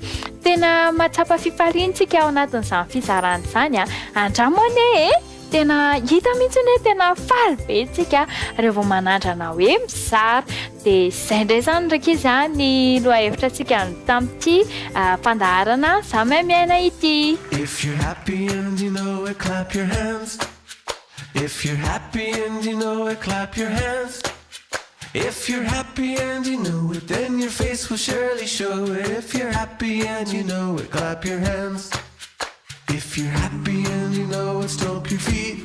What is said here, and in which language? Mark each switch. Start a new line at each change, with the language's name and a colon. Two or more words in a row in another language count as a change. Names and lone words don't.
Malagasy: Tena mahatsapa fifaliantsika ao anatin'izany fizarana izany andramony tena hita mihitsy hoe tena faly be tsika rehefa manandrana hoe mizara. Dia izay indray zany rakizy ny lohahevitra tsika tamin'ity fandaharana samy miaina ity.
English: If you're happy and you know it, clap your hands. If you're happy and you know it, clap your hands. If you're happy and you know it, then your face will surely show it. If you're happy and you know it, clap your hands. If you're happy and you know it, stomp your feet.